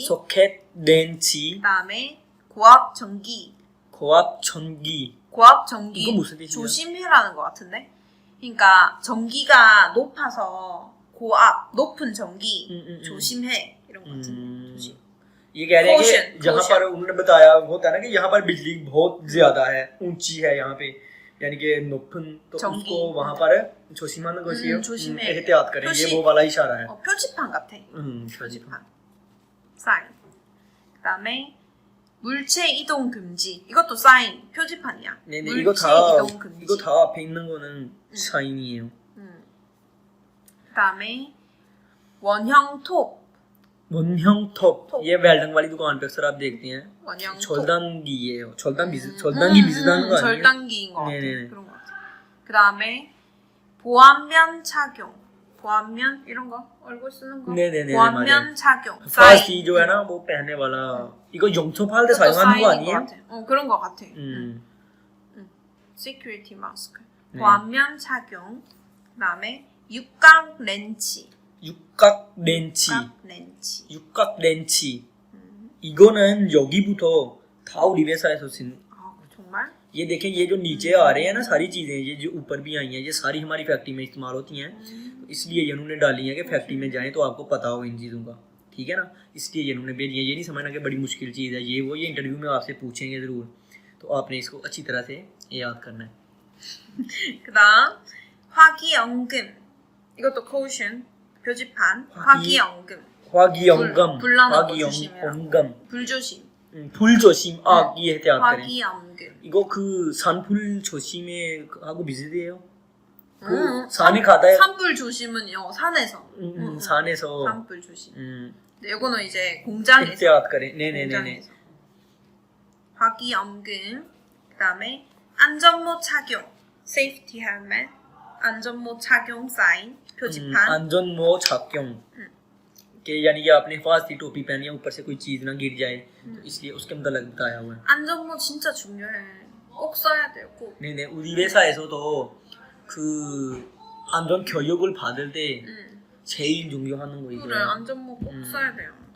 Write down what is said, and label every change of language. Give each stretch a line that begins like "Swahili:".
Korean: 소켓 렌치. 그다음에 고압 전기. 고압 전기. 고압 전기. 이거 무슨 뜻이야? 조심해라는 것 같은데. 그러니까 전기가 높아서 고압 높은 전기 조심해 이런 것 같은데. 조심.
Hindi: ये कह रहे हैं
English: Caution,
Hindi: कि यहाँ
English: caution.
Hindi: पर उन्होंने बताया होता है ना कि यहाँ पर बिजली बहुत ज्यादा है ऊंची है यहाँ पे यानी कि 높은 तो
Korean: 전기.
Hindi: उसको वहाँ पर
Korean: 조심하는 것이에요. 조심해.
Hindi: एहतियात करें
Korean: 표시.
Hindi: ये वो वाला इशारा है.
Korean: 표지판 같아. 표지판. 표지판. 사인. 그다음에 물체 이동 금지. 이것도 사인. 표지판이야. 네네 물체 이거 다 이동 금지. 이거 다 앞에 있는 거는 사인이에요. 그다음에 원형 톱. 원형 톱. 톱.
Hindi: ये वेल्डिंग वाली दुकान पे अक्सर आप देखते हैं.
Korean: 원형 톱. 절단기예요. 절단기 비슷한 거 아니에요? 절단기인 것 같아. 네네네. 그런 것 같아. 그다음에 보안면 착용. 보안면 이런 거 얼굴 쓰는 거. 네네네, 보안면 맞아요. 착용.
Hindi: फास्ट जो है ना वो पहनने वाला
Korean: 이거 영토파할 때 사용하는 거 아니에요? 그런 거 같아. 시큐리티 마스크. 보안면 착용. 그다음에 육각 렌치. 육각 렌치. 육각 렌치. 이거는 여기부터 다 우리 회사에서 쓴. 아 정말?
Hindi: ये देखें ये जो नीचे आ रहे हैं ना सारी चीजें ये जो ऊपर भी आई हैं ये सारी हमारी फैक्ट्री में इस्तेमाल होती हैं तो इसलिए ये उन्होंने डाली है कि फैक्ट्री में जाएं तो आपको पता हो इन चीज़ों का ठीक है ना इसलिए ये उन्होंने भेजी है ये नहीं समझना कि बड़ी मुश्किल चीज़ है ये वो ये इंटरव्यू में आपसे पूछेंगे ज़रूर तो आपने इसको अच्छी तरह से याद करना है.
Korean: 그다음 화기연금 이것도 caution 표지판 화기연금 화기연금 불 나는 거 조심해라. 화기연금 불조심 불조심 이
Hindi: 에हतियात करें.
Korean: 화기연금 이거 그 산불 조심에 하고 비슷해요. 그 산에 가다 산불 조심은요 산에서 산에서 산불 조심. 근데 이거는 이제 공장에서
Hindi: एहतियात करें. 네네네네.
Korean: 공장에서 화기연금 그다음에 안전모 착용 safety helmet 안전모 착용 사인 표지판
Hindi: 안전모 착용 कि यानी कि आपने हिफाजती टोपी पहनी है ऊपर से कोई चीज ना गिर जाए तो इसलिए उसके मतलब बताया हुआ है.
Korean: 안전모 진짜 중요해. 꼭 써야 돼요. 꼭. 네네 우리 회사에서도 그 안전 교육을 받을 때 제일 중요한 거 이거예요. 그래 안전모 꼭 써야 돼요.